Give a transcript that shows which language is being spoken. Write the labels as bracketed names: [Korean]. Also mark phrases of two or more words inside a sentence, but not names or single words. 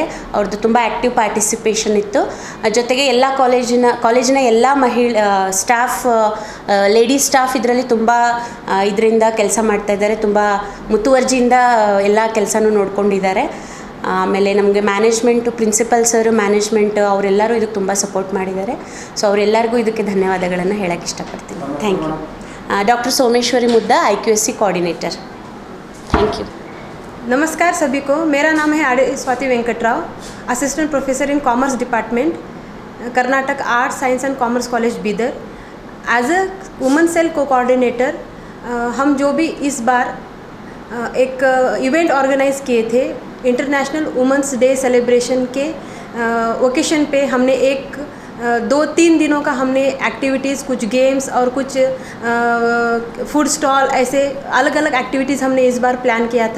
[Kannada] ಅವ್ರದ್ದು ತುಂಬ [English] active participation [Kannada] ಇತ್ತು. ಜೊತೆಗೆ ಎಲ್ಲ ಕಾಲೇಜಿನ ಎಲ್ಲ ಸ್ಟಾಫ್, [English] ladies staff [Kannada] ಇದರಲ್ಲಿ ತುಂಬ ಇದರಿಂದ ಕೆಲಸ ಮಾಡ್ತಾ ಇದ್ದಾರೆ. ತುಂಬ ಮುತುವರ್ಜಿಯಿಂದ ಎಲ್ಲ ಕೆಲಸನೂ ನೋಡ್ಕೊಂಡಿದ್ದಾರೆ. ಆಮೇಲೆ ನಮಗೆ ಮ್ಯಾನೇಜ್ಮೆಂಟು, [English] principal sir, [Kannada] ಮ್ಯಾನೇಜ್ಮೆಂಟ್ ಅವರೆಲ್ಲರೂ ಇದಕ್ಕೆ ತುಂಬ ಸಪೋರ್ಟ್ ಮಾಡಿದ್ದಾರೆ. ಸೊ ಅವರೆಲ್ಲರಿಗೂ ಇದಕ್ಕೆ ಧನ್ಯವಾದಗಳನ್ನು ಹೇಳೋಕ್ಕೆ ಇಷ್ಟಪಡ್ತೀನಿ. [English] thank you. Doctor Someshwari Mudda IQSC coordinator. thank you. [Hindi] नमस्कार सभी को, मेरा नाम है आर स्वाति वेंकटराव, [English] assistant professor in commerce department, [Hindi] कर्नाटक आर्ट्स साइंस एंड कॉमर्स कॉलेज बीदर. [English] as a women cell [Hindi] को कोऑर्डिनेटर हम जो भी इस बार एक [English] event organise [Hindi] किए थे, [English] International Women's Day celebration [Hindi] के ओकेशन पे हमने एक 2-3 दिनों का हमने एक्टिविटीज़, कुछ गेम्स और कुछ [English] food stall, [Hindi] ऐसे अलग अलग एक्टिविटीज़ हमने इस बार प्लान किया था.